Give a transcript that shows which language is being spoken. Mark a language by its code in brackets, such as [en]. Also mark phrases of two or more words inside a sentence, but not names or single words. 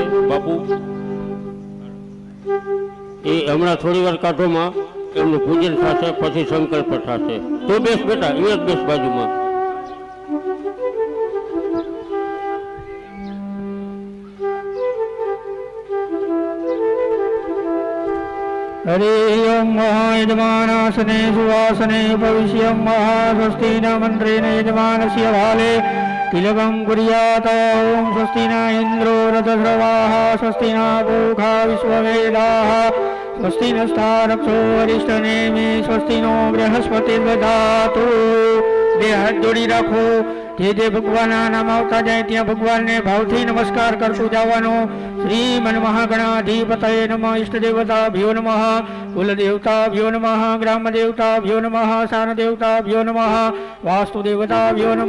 [gu] બાપુ એ હમણાં થોડી વાર કાઢોમાં એમનું પૂજન થશે, પછી સંકલ્પ થશે. તો બેસ બેટા, એ જ બેસ બાજુમાં. [sa] हरिओं यजमानासने सुवासने भविष्यं स्वस्ति न मंत्रेण यजमानस्य भाले तिलकं कुर्यात्. ओं स्वस्ति न इन्द्रो रथस्रवाः स्वस्ति न पूषा विश्ववेदाः स्वस्ति नस्तारक्षो वरिष्ठनेमि स्वस्ति नो बृहस्पतिर्दधातु. [gu] બે હાથ જોડી રાખો. જે ભગવાનના નામ આવતા જાય ત્યાં ભગવાનને ભાવથી નમસ્કાર કરતું જવાનું. [sa] શ્રીમન મહાગણાધિપતયે નમઃ. ઈષ્ટ દેવતાભ્યો નમઃ. કુલ દેવતાભ્યો નમઃ. ગ્રામ દેવતાભ્યો નમઃ. શાન દેવતાભ્યો નમઃ. વાસ્તુ દેવતાભ્યો નમઃ.